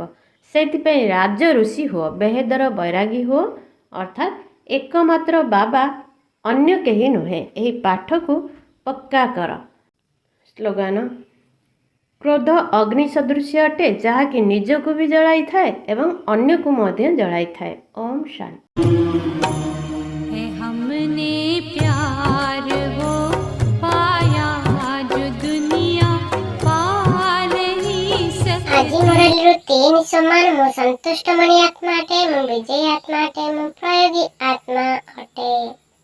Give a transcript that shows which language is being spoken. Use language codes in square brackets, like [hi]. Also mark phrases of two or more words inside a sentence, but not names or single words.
[or] ସେଥିପାଇଁ ରାଜଋଷି ହୁଅ, ବେହେଦର ବୈରାଗୀ ହୁଅ, ଅର୍ଥାତ୍ ଏକମାତ୍ର ବାବା, ଅନ୍ୟ କେହି ନୁହେଁ। ଏହି ପାଠକୁ ପକ୍କା କର। ସ୍ଲୋଗାନ। କ୍ରୋଧ ଅଗ୍ନି ସଦୃଶ୍ୟ ଅଟେ, ଯାହାକି ନିଜକୁ ବି ଜଳାଇଥାଏ ଏବଂ ଅନ୍ୟକୁ ମଧ୍ୟ ଜଳାଇଥାଏ। ଓମ୍ ଶାନ୍ତି। [hi] हमने प्यार वो पाया जो दुनिया पा नहीं सकती। [or] ଆଜି ମୁରଳୀରୁ 3 ସମାନ। ମୁଁ ସନ୍ତୁଷ୍ଟମଣି ଆତ୍ମା ଅଟେ, ମୁଁ ବିଜୟୀ ଆତ୍ମା ଅଟେ, ମୁଁ ପ୍ରୟୋଗୀ ଆତ୍ମା ଅଟେ।